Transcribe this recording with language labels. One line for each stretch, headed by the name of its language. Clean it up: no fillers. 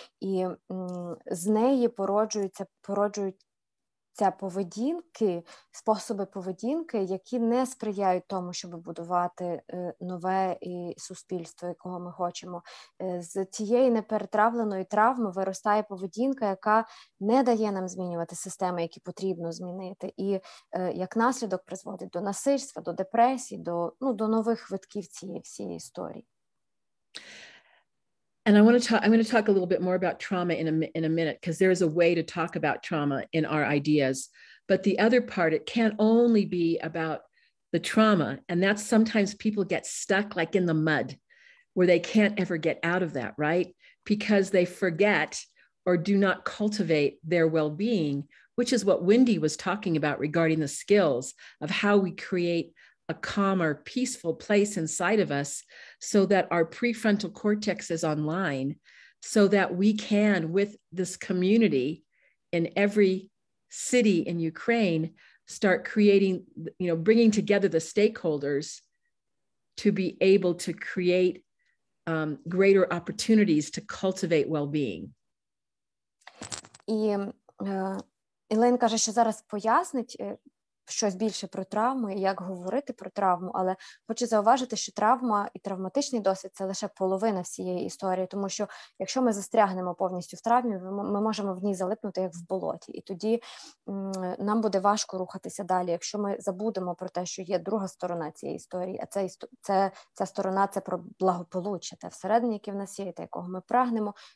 Ukrainian: І з неї породжуються поведінки, способи поведінки, які не сприяють тому, щоб будувати нове суспільство, якого ми хочемо. З цієї неперетравленої травми виростає поведінка, яка не дає нам змінювати системи, які потрібно змінити. І як наслідок призводить до насильства, до депресії, до нових витків цієї всієї історії.
English: And I'm going to talk a little bit more about trauma in a minute, because there is a way to talk about trauma in our ideas. But the other part, it can't only be about the trauma. And that's sometimes people get stuck like in the mud where they can't ever get out of that, right? Because they forget or do not cultivate their well-being, which is what Wendy was talking about regarding the skills of how we create a calmer, peaceful place inside of us so that our prefrontal cortex is online, so that we can, with this community in every city in Ukraine, start creating, bringing together the stakeholders to be able to create greater opportunities to cultivate well-being.
Ukrainian: І Елейн каже, що зараз пояснить щось більше про травму і як говорити про травму, але хочу зауважити, що травма і травматичний досвід – це лише половина всієї історії, тому що якщо ми застрягнемо повністю в травмі, ми можемо в ній залипнути, як в болоті, і тоді нам буде важко рухатися далі, якщо ми забудемо про те, що є друга сторона цієї історії, а ця сторона – це про благополуччя, те всередині, яке в нас є, те, якого ми прагнемо.